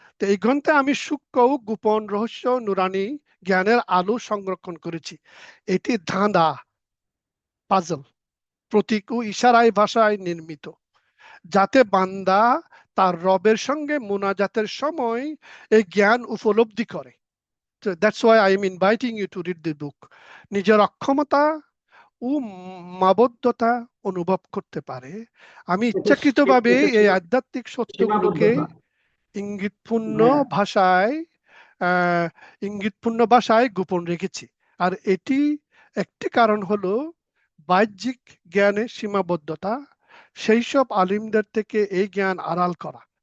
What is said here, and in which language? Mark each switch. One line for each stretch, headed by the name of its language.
Bangla: তো এই গ্রন্থে আমি সূক্ষ্ম গোপন রহস্য নুরানি জ্ঞানের আলো সংরক্ষণ করেছি। এটি ধাঁধা, পাজল, প্রতীক ও ইশারায় ভাষায় নির্মিত, যাতে বান্দা তার রবের সঙ্গে মোনাজাতের সময় এই জ্ঞান উপলব্ধি করে।
English: So that's why I am inviting you to read the book.
Bangla: নিজের অক্ষমতা ও মাবদ্ধতা অনুভব করতে পারে। আমি ইচ্ছাকৃতভাবে এই আধ্যাত্মিক সত্যগুলোকে ইঙ্গিতপূর্ণ হ্যাঁ। ভাষায় ইঙ্গিতপূর্ণ ভাষায় গোপন রেখেছি। আর এটি একটি কারণ হলো বাহ্যিক জ্ঞানের সীমাবদ্ধতা, সেই সব আলিমদের থেকে এই জ্ঞান আড়াল করা।